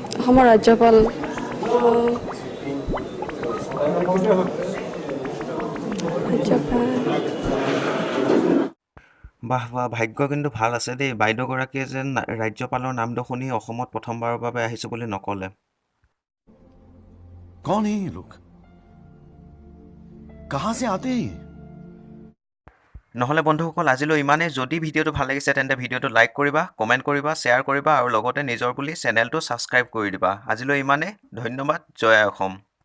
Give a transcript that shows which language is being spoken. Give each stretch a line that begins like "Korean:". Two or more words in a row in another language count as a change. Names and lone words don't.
Assamese: অসমৰ ৰাজ্যপাল বাহ বাহ, ভাগ্য কিন্তু ভাল আছে দেই। বাইদেউগৰাকীয়ে যেন ৰাজ্যপালৰ নামটো শুনি অসমত প্ৰথমবাৰৰ বাবে আহিছোঁ বুলি নক'লে।
Hindi: कौन है ये लोग कहाँ से आते हैं?
Assamese: নহ'লে বন্ধুসকল আজিলৈ ইমানেই। যদি ভিডিঅ'টো ভাল লাগিছে তেন্তে ভিডিঅ'টো লাইক কৰিবা, কমেণ্ট কৰিবা, শ্বেয়াৰ কৰিবা আৰু লগতে নিজৰ বুলি চেনেলটো ছাবস্ক্ৰাইব কৰি দিবা। আজিলৈ ইমানেই। ধন্যবাদ। জয় অসম।